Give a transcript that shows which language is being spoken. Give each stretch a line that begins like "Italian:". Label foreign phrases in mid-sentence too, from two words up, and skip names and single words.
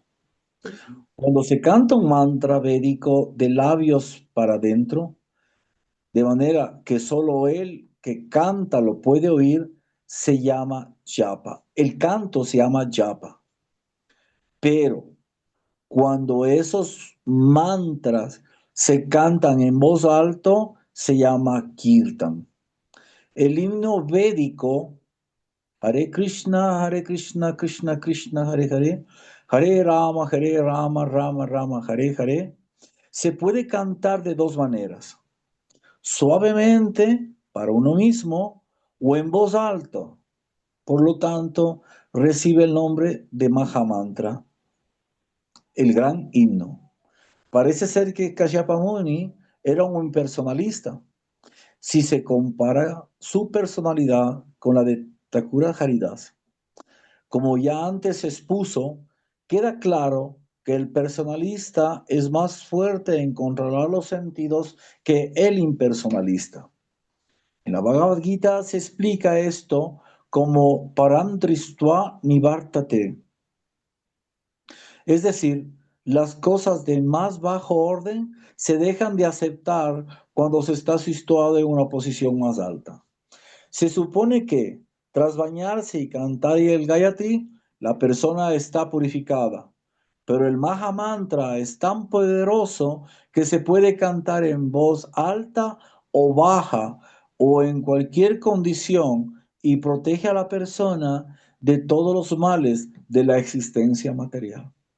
Spanish: Cuando se canta un mantra védico de labios para adentro, de manera que solo el que canta lo puede oír, se llama japa. El canto se llama japa. Pero cuando esos mantras se cantan en voz alto, se llama kirtan. El himno védico,
Sanskrit: Hare Krishna, Krishna Krishna, Hare Hare, Hare Rama, Rama Rama, Hare Hare,
Spanish: se puede cantar de dos maneras: suavemente para uno mismo o en voz alta. Por lo tanto, recibe el nombre de Mahamantra, el gran himno. Parece ser que Kashyapa Muni era un impersonalista. Si se compara su personalidad con la de Thakura Haridas, como ya antes expuso, queda claro que el personalista es más fuerte en controlar los sentidos que el impersonalista. En la Bhagavad Gita se explica esto como
Sanskrit: param dristva nivartate,
Spanish: es decir, las cosas de más bajo orden se dejan de aceptar cuando se está situado en una posición más alta. Se supone que tras bañarse y cantar el Gayatri, la persona está purificada, pero el Maha Mantra es tan poderoso que se puede cantar en voz alta o baja o en cualquier condición y protege a la persona de todos los males de la existencia material.